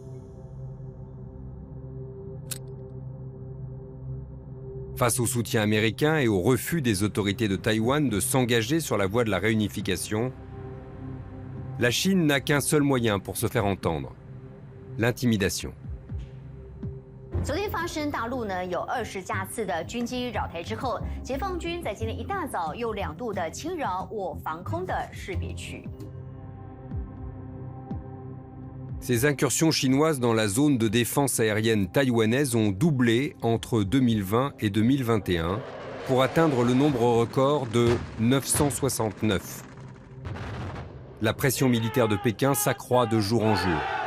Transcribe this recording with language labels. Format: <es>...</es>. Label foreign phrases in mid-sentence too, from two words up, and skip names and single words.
<fr>Face au soutien américain et au refus des autorités de Taïwan de s'engager sur la voie de la réunification, la Chine n'a qu'un seul moyen pour se faire entendre, l'intimidation.</fr> <zh>昨天发生大陆呢有20架次的军机扰台之后，解放军在今天一大早又2度的侵扰我防空的识别区。</zh> <fr>Ces incursions chinoises dans la zone de défense aérienne taïwanaise ont doublé entre 2020 et 2021 pour atteindre le nombre record de 969. La pression militaire de Pékin s'accroît de jour en jour.</fr>